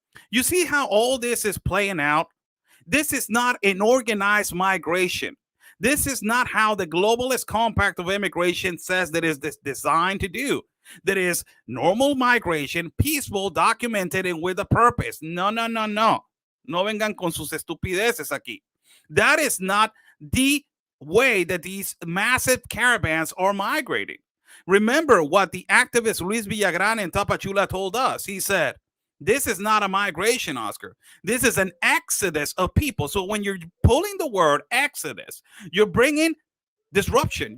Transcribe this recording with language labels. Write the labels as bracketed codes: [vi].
[en] You see how all this is playing out? This is not an organized migration. This is not how the globalist compact of immigration says that is designed to do. That is normal migration, peaceful, documented, and with a purpose. No, no, no, no. [es] No vengan con sus estupideces aquí. [en] That is not the way that these massive caravans are migrating. Remember what the activist Luis Villagrán in Tapachula told us. He said, this is not a migration, Oscar. This is an exodus of people. So when you're pulling the word exodus, you're bringing disruption.